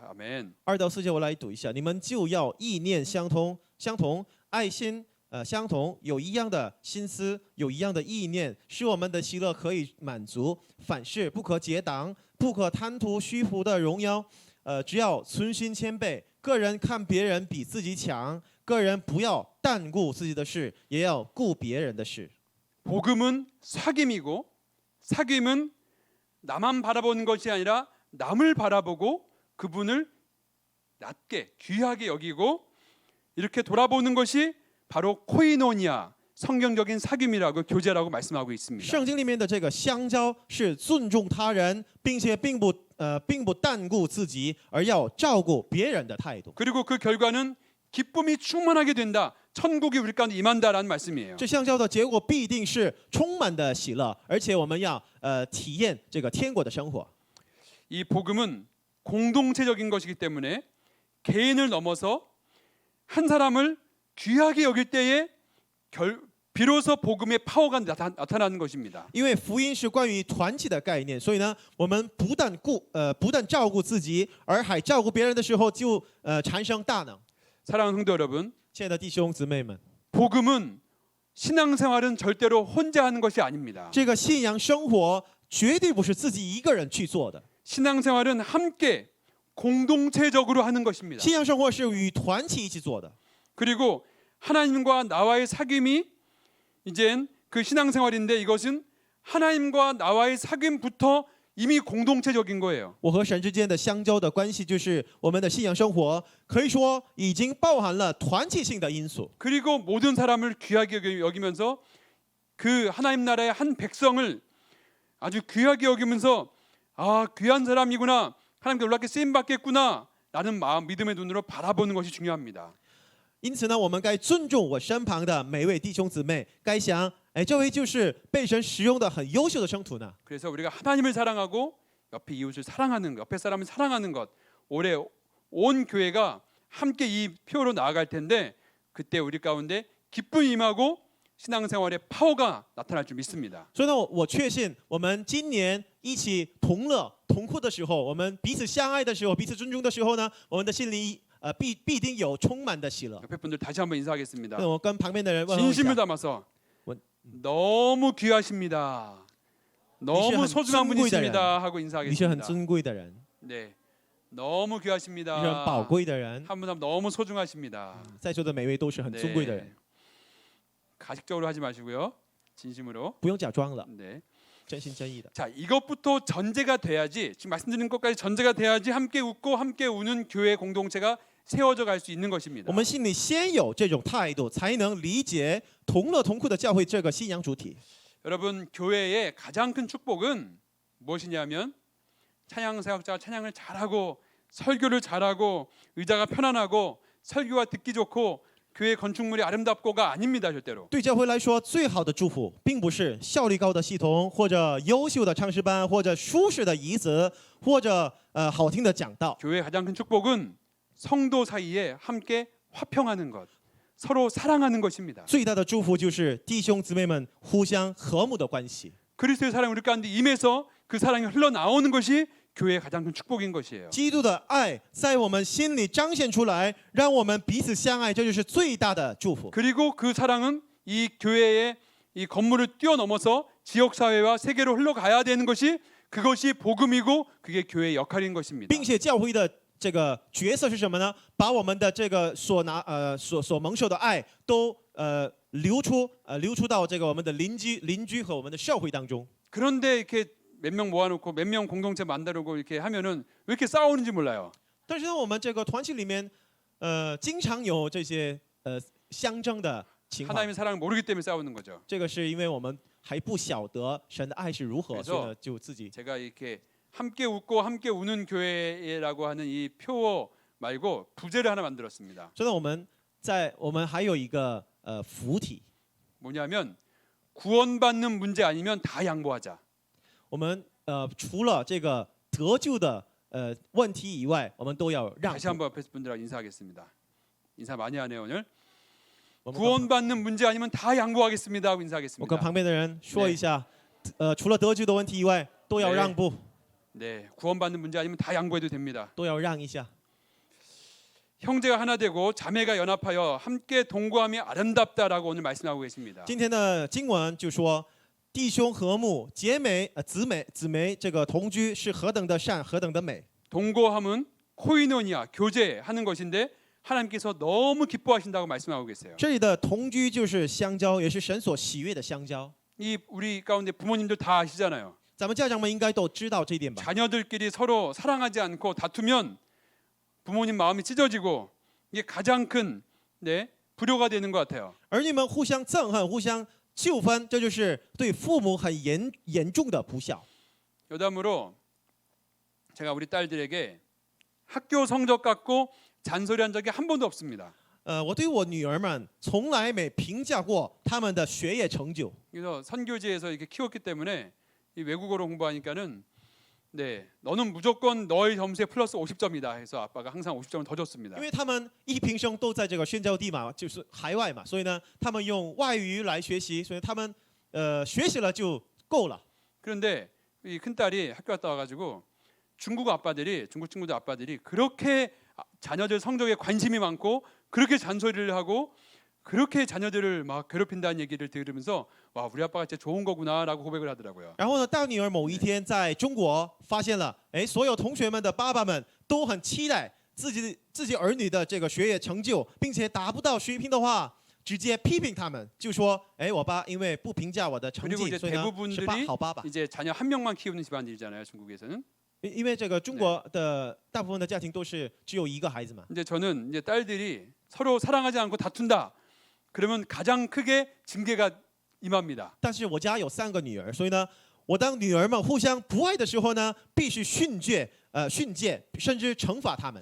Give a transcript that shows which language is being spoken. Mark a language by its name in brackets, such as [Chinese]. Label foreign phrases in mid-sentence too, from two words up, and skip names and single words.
[Korean] 아멘. [Chinese] 2到4节我来读一下，你们就要意念相同，爱心相同，有一样的心思，有一样的意念，使我们的喜乐可以满足。凡事不可结党，不可贪图虚浮的荣耀，只要存心谦卑，个人看别人比自己强，个人不要单顾自己的事，也要顾别人的事。 [Korean] 복음은 사귐이고 사귐은 나만 바라보는 것이 아니라 남을 바라보고 그분을 낮게 귀하게 여기고 이렇게 돌아보는 것이 바로 코이노니아 성경적인 사귐이라고 교제라고 말씀하고 있습니다. [Chinese] 圣经里面的这个相交是尊重他人，并且并不单顾自己，而要照顾别人的态度。 [Korean] 그리고 그 결과는 기쁨이 충만하게 된다. 천국이 우리 가운데 임한다라는 말씀이에요. [Chinese] 这相交的结果必定是充满的喜乐，而且我们要体验这个天国的生活。 [Korean] 이 복음은 공동체적인 것이기 때문에 개인을 넘어서 한 사람을 귀하게 여길 때에 비로소 복음의 파워가 나타나는 것입니다. [Chinese] 因为福音是关于团体的概念，所以呢，我们不但照顾自己，而还照顾别人的时候，就产生大能。 [Korean] 사랑하는 성도 여러분, [Chinese] 亲爱的弟兄姊妹们， [Korean] 복음은 신앙생활은 절대로 혼자 하는 것이 아닙니다. [Chinese] 这个信仰生活绝对不是自己一个人去做的， [Korean] 신앙생활은 함께 공동체적으로 하는 것입니다. [Chinese] 信仰生活是与团体一起做的。 [Korean] 그리고 하나님과 나와의 사귐이 이젠 그 신앙생활인데 이것은 하나님과 나와의 사귐부터 이미 공동체적인 거예요. [Chinese] 我和神之间的相交的关系，就是我们的信仰生活，可以说已经包含了团体性的因素。 [Korean] 그리고 모든 사람을 귀하게 여기면서 그 하나님 나라의 한 백성을 아주 귀하게 여기면서 아 귀한 사람이구나 하나님께 놀랍게 쓰임 받겠구나 라는 마음 믿음의 눈으로 바라보는 것이 중요합니다. [Chinese] 因此呢，我们该尊重我身旁的每位弟兄姊妹，该想，哎，这位就是被神使用的很优秀的圣徒呢。 [Korean] 그래서 우리가 하나님을 사랑하고 옆에 이웃을 사랑하는 것, 옆에 사람을 사랑하는 것, 올해 온 교회가 함께 이 표로 나아갈 텐데 그때 우리 가운데 기쁨이 임하고 신앙생활의 파워가 나타날 줄 믿습니다. [Chinese] 所以呢，我确信，我们今年一起同乐同哭的时候，我们彼此相爱的时候，彼此尊重的时候呢，我们的心里必定有充满的喜乐。 [Korean] 옆에 분들 다시 한번 인사하겠습니다. [Chinese] 那我跟旁边的人问候一 [Korean] 진심을 [Chinese] 下， [Korean] 담아서 원- 너무 귀하십니다. 너무 한 소중한 [Chinese] 尊贵的人。 [Korean] 분이십니다. 하고 [Chinese] 你是很 [Korean] 인사하겠습니다. [Chinese] 尊贵的人， [Korean] 네, 너무 [Chinese] 你是很 [Korean] 귀하십니다. [Chinese] 宝贵的人， [Korean] 한 분 한 분 너무 소중하십니다. [Chinese] 在座的每位都是很尊贵的人， [Korean] 가식적으로 하지 마시고요. 진심으로. [Chinese] 不用假装了， [Korean] 네. [Chinese] 真心真意的。 [Korean] 자, 이것부터 전제가 돼야지 지금 말씀드린 것까지 전제가 돼야지 함께 웃고 함께 우는 교회 공동체가 세워져 갈 수 있는 것입니다. [Chinese] 我们心里先有这种态度，才能理解同乐同哭的教会这个信仰主体。 [Korean] 여러분, 교회의 가장 큰 축복은 무엇이냐면 찬양 사역자가 찬양을 잘하고 설교를 잘하고 의자가 편안하고 설교가 듣기 좋고 교회 건축물이 아름답고가 아닙니다. 절대로. [Chinese] 对教会来说，最好的祝福，并不是效率高的系统，或者优秀的唱诗班，或者舒适的椅子，或者好听的讲道。 [Korean] 교회의 가장 큰 축복은 성도 사이에 함께 화평하는 것, 서로 사랑하는 것입니다. [Chinese] 最大的祝福就是弟兄姊妹们互相和睦的关系。 [Korean] 그리스도의 사랑이 우리 가운데 임해서 그 사랑이 흘러나오는 것이 교회의 가장 큰 축복인 것이에요. [Chinese] 基督的爱在我们心里彰显出来，让我们彼此相爱，这就是最大的祝福。 [Korean] 그리고 그 사랑은 이 교회의 이 건물을 뛰어넘어서 지역 사회와 세계로 흘러가야 되는 것이 그것이 복음이고 그게 교회의 역할인 것입니다. [Chinese] 并且教会的这个角色是什么呢？把我们的这个所蒙受的爱都流出到这个我们的邻居和我们的社会当中。 [Korean] 그런데 이렇게 몇 명 모아놓고 몇 명 공동체 만들고 이렇게 하면은 왜 이렇게 싸우는지 몰라요. [Chinese] 但是呢，我们这个团体里面，经常有这些相争的情况。 [Korean] 하나님의 사랑을 모르기 때문에 싸우는 거죠. [Chinese] 这个是因为我们还不晓得神的爱是如何， [Korean] 그래서 [Chinese] 所以呢就自己 [Korean] 제가 이렇게 함께 웃고 함께 우는 교회라고 하는 이 표 말고 부제를 하나 만들었습니다. [Chinese] 所以呢我们还有一个符体， [Korean] 뭐냐면 구원받는 문제 아니면 다 양보하자. [Chinese] 我们除了这个得救的问题以外，我们都要让 [Korean] 다시 [Chinese] 步。 [Korean] 한번 옆에 분들하고 인사하겠습니다. 인사 많이 하네요 오늘. [Chinese] 我们跟 [Korean] 구원받는 문제 아니면 다 양보하겠습니다 하고 [Chinese] 我跟 [Korean] 인사하겠습니다. [Chinese] 旁边的人说一下，除了得救的问题以外，都要让步， [Korean] 네, 구원받는 문제 아니면 다 양보해도 됩니다. [Chinese] 都要让一下。 [Korean] 형제가 하나 되고 자매가 연합하여 함께 동거함이 아름답다라고 오늘 말씀하고 계십니다. [Chinese] 今天的经文就说，弟兄和睦，姊妹这个同居是何等的善，何等的美。 [Korean] 동거함은 코이노니아, 교제하는 것인데 하나님께서 너무 기뻐하신다고 말씀하고 계세요. [Chinese] 这里的同居就是相交，也是神所喜悦的相交。 [Korean] 이 우리 가운데 부모님들 다 아시잖아요. [Chinese] 咱们家长们应该都知道这一点吧？ [Korean] 자녀들끼리 서로 사랑하지 않고 다투면 부모님 마음이 찢어지고 이게 가장 큰 불효가 되는 것 같아요. [Chinese] 儿女们互相憎恨、互相纠纷，这就是对父母很严重的不孝。 [Korean] 여담으로 제가 우리 딸들에게 학교 성적 갖고 잔소리한 적이 한 번도 없습니다. [Chinese] 我对我女儿们从来没评价过她们的学业成就。 [Korean] 그래서 선교지에서 이렇게 키웠기 때문에 이 외국어로 공부하니까는 너는 무조건 너의 점수에 플러스 50점이다 해서 아빠가 항상 50점을 더 줬습니다. [Chinese] 因为他们一平生都在这个宣教地嘛，就是海外嘛，所以呢，他们用外语来学习，所以他们学习了就够了。 [Korean] 그런데 이 큰 딸이 학교 갔다 와가지고 중국 친구들 아빠들이 그렇게 자녀들 성적에 관심이 많고 그렇게 잔소리를 하고 그렇게 자녀들을 막 괴롭힌다는 얘기를 들으면서 와 우리 아빠가 진짜 좋은 거구나라고 고백을 하더라고요. [Chinese] 然后呢，大女儿某一天在中国发现了，所有同学们的爸爸们都很期待自己儿女的这个学业成就，并且达不到水平的话，直接批评他们，就说，我爸因为不评价我的成 [Korean] 그리고 [Chinese] 绩， [Korean] 이제 [Chinese] 所以呢是 [Korean] 대부분들이 [Chinese] 好爸爸。 [Korean] 이제 자녀 한 명만 키우는 집안들이잖아요, 중국에서는. [Chinese] 因为这个中国的大部分的家庭都是只有一个孩子嘛。 [Korean] 이제 저는 이제 딸들이 서로 사랑하지 않고 다툰다. 그러면 가장 크게 징계가 임합니다. [Chinese] 但是我家有3个女儿，所以呢，我当女儿们互相不爱的时候呢，必须训诫，甚至惩罚他们。